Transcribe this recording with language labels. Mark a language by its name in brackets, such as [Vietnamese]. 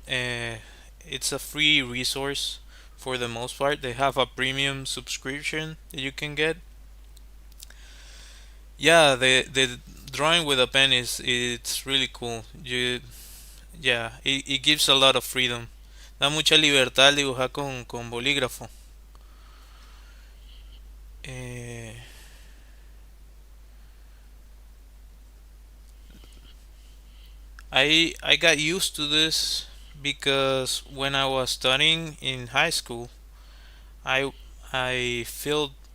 [English] It's a free resource for the most part. They have a premium subscription that you can get. Yeah, the drawing with a pen is it's really cool. Yeah, it gives a lot of freedom. [Spanish] Da mucha libertad al dibujar con bolígrafo. [English] Eh, I got used to this because when I was studying in high school, I I filled